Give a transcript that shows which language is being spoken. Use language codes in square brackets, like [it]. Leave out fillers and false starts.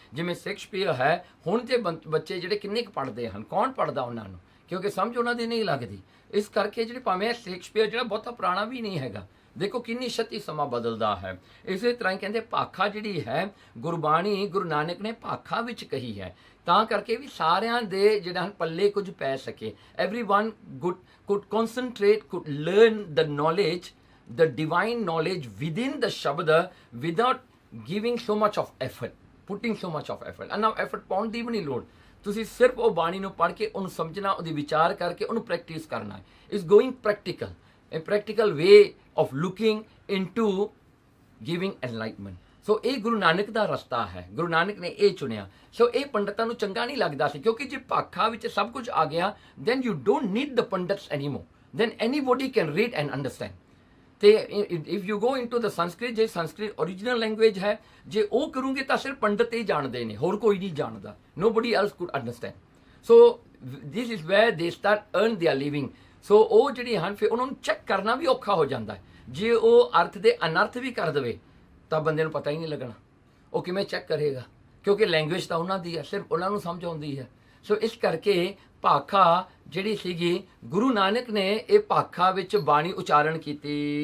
[pa] ਜਿਵੇਂ ਸ਼ੇਕਸਪੀਅਰ ਹੈ, ਹੁਣ ਤੇ ਬੱਚੇ ਜਿਹੜੇ ਕਿੰਨੇ ਕੁ ਪੜ੍ਹਦੇ ਹਨ, ਕੌਣ ਪੜ੍ਹਦਾ ਉਹਨਾਂ ਨੂੰ, ਕਿਉਂਕਿ ਸਮਝ ਉਹਨਾਂ ਦੀ ਨਹੀਂ ਲੱਗਦੀ। ਇਸ ਕਰਕੇ ਜਿਹੜੇ ਭਾਵੇਂ ਸ਼ੇਕਸਪੀਅਰ ਜਿਹੜਾ ਬਹੁਤਾ ਪੁਰਾਣਾ ਵੀ ਨਹੀਂ ਹੈਗਾ, ਦੇਖੋ ਕਿੰਨੀ ਛੇਤੀ ਸਮਾਂ ਬਦਲਦਾ ਹੈ। ਇਸੇ ਤਰ੍ਹਾਂ ਹੀ ਕਹਿੰਦੇ ਭਾਖਾ ਜਿਹੜੀ ਹੈ, ਗੁਰਬਾਣੀ ਗੁਰੂ ਨਾਨਕ ਨੇ ਭਾਖਾ ਵਿੱਚ ਕਹੀ ਹੈ, ਤਾਂ ਕਰਕੇ ਵੀ ਸਾਰਿਆਂ ਦੇ ਜਿਹੜਾ ਪੱਲੇ ਕੁਝ ਪੈ ਸਕੇ। [en] everyone could concentrate, could learn the knowledge, the divine knowledge within the shabad without giving so much of effort, putting so much of effort। and now [pa] effort ਪਾਉਣ ਦੀ ਵੀ ਨਹੀਂ ਲੋੜ, ਤੁਸੀਂ ਸਿਰਫ ਉਹ ਬਾਣੀ ਨੂੰ ਪੜ੍ਹ ਕੇ ਉਹਨੂੰ ਸਮਝਣਾ, ਉਹਦੀ ਵਿਚਾਰ ਕਰਕੇ ਉਹਨੂੰ ਪ੍ਰੈਕਟਿਸ ਕਰਨਾ ਹੈ। [en] It's going practical, a practical way of looking into giving enlightenment। [pa] ਸੋ ਇਹ ਗੁਰੂ ਨਾਨਕ ਦਾ ਰਸਤਾ ਹੈ, ਗੁਰੂ ਨਾਨਕ ਨੇ ਇਹ ਚੁਣਿਆ। ਸੋ ਇਹ ਪੰਡਤਾਂ ਨੂੰ ਚੰਗਾ ਨਹੀਂ ਲੱਗਦਾ ਸੀ, ਕਿਉਂਕਿ ਜੇ ਭਾਖਾ ਵਿੱਚ ਸਭ ਕੁਝ ਆ ਗਿਆ, [en] then you don't need the pundits anymore, then anybody can read and understand। [pa] ਤੇ [en] if you go into the Sanskrit, [pa] ਜੇ ਸੰਸਕ੍ਰਿਤ original language ਹੈ, ਜੇ ਉਹ ਕਰੋਗੇ ਤਾਂ ਸਿਰਫ ਪੰਡਤ ਹੀ ਜਾਣਦੇ ਨੇ, ਹੋਰ ਕੋਈ ਨਹੀਂ ਜਾਣਦਾ। [en] nobody else could understand। so this is where they start earn their living। [pa] ਸੋ ਉਹ ਜਿਹੜੇ ਹਨ ਫਿਰ ਉਹਨਾਂ ਨੂੰ ਚੈੱਕ ਕਰਨਾ ਵੀ ਔਖਾ ਹੋ ਜਾਂਦਾ ਹੈ। ਜੇ ਉਹ ਅਰਥ ਦੇ ਅਨਰਥ ਵੀ ਕਰ ਦੇਵੇ ਤਾਂ ਬੰਦੇ ਨੂੰ ਪਤਾ ਹੀ ਨਹੀਂ ਲੱਗਣਾ, ਉਹ ਕਿਵੇਂ ਚੈੱਕ ਕਰੇਗਾ, ਕਿਉਂਕਿ ਲੈਂਗੁਏਜ ਤਾਂ ਉਹਨਾਂ ਦੀ ਹੈ, ਸਿਰਫ ਉਹਨਾਂ ਨੂੰ ਸਮਝ ਆਉਂਦੀ ਹੈ। ਸੋ ਇਸ ਕਰਕੇ ਭਾਖਾ ਜਿਹੜੀ ਸੀਗੀ, ਗੁਰੂ ਨਾਨਕ ਨੇ ਇਹ ਭਾਖਾ ਵਿੱਚ ਬਾਣੀ ਉਚਾਰਨ ਕੀਤੀ।